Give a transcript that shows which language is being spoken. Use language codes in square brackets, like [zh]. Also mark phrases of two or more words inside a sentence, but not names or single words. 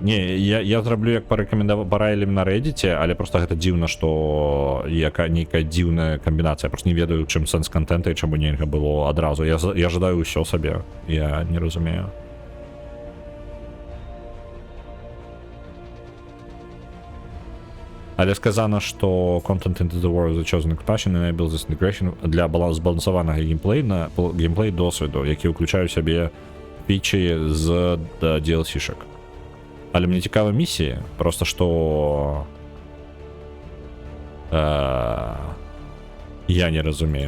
[be] Не, я зраблю як параілі на Reddit, але просто гэта дзіўна, што нейкая дзіўная камбінацыя. Просто не ведаю, чым сэнс контента і чаму нельга было адразу. Я жадаю ўсё сабе. Я не разумею. Але сказано, што [en] Content into the World of the Chosen Expansion enables this integration [be] для збалансаванага геймплей досведу, які ўключае ў сябе фічы з DLC-шек. Але мне цікава місіі, просто што я не разумею.